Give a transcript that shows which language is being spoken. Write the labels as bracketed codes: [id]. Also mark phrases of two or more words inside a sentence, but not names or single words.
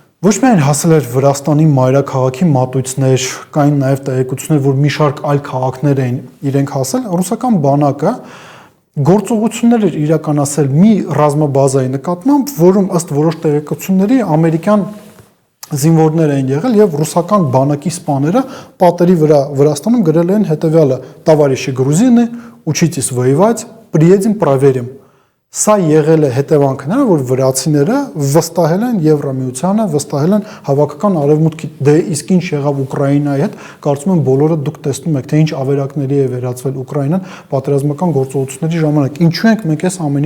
[hy] Ոչ միայն հասել էր Վրաստանի մայրաքաղաքի մատույցներ, կային նաև տեղեկություններ, որ մի շարք այլ քաղաքներ էին իրենք հասել, ռուսական բանակը գործողություններ էր իրականացել մի ռազմաբազայի նկատմամբ, որում ըստ որոշ տեղեկությունների ամերիկյան զինվորներ էին եղել եւ ռուսական բանակի սպաները պատերի վրա Վրաստանում գրել են հետեւյալը. [ru] «Товарищи грузины, учитесь воевать, приедем проверим»։ [hy] Սա եղել է հետևանքը նրա, որ վրացիները վստահել են Եվրամիությանը, վստահել են հավաքական արևմուտքի, դե իսկ ինչ եղավ Ուկրաինայի հետ, կարծում եմ բոլորը դուք տեսնում եք, թե ինչ ավերակների է վերածվել Ուկրաինան պատերազմական գործողությունների ժամանակ։ Ինչու ենք մենք այս ամեն